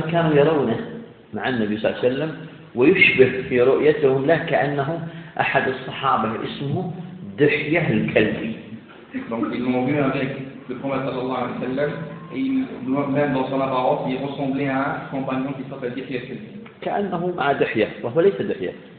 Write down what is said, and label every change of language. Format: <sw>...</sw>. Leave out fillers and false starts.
<ar>كانوا يرونه مع النبي صلى الله عليه وسلم ويشبه في رؤيتهم لا كأنه أحد الصحابة اسمه دحية الكلبي.</ar> <fr>Donc ils l'ont vu avec le prophète</fr> <ar>sallallahu alayhi wa sallam</ar> <fr>et même dans son apparence il ressemblait à un compagnon qui s'appelle Dihya</fr> <ar>كأنه مع دحية وهو ليس دحية</ar>